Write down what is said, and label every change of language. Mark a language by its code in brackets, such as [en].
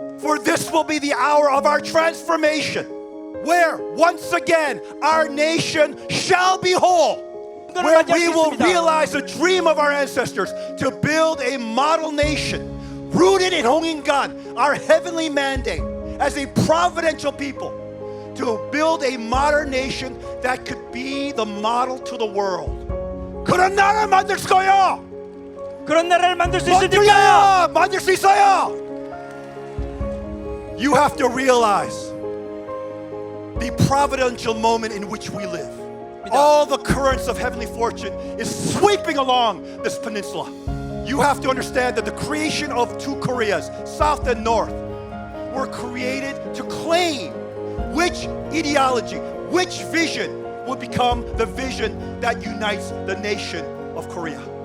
[en] For this will be the hour of our transformation, where once again our nation shall be whole, where we will realize the dream of our ancestors to build a model nation rooted in 홍익인간, our heavenly mandate as a providential people, to build a modern nation that could be the model to the world. [ko] 그런 나라를 만들 거요. 그런 나라를 만들 수 있으니까요. 만들 수 있어요. [en] You have to realize the providential moment in which we live. All the currents of heavenly fortune is sweeping along this peninsula. You have to understand that the creation of two Koreas, South and North, were created to claim which ideology, which vision will become the vision that unites the nation of Korea.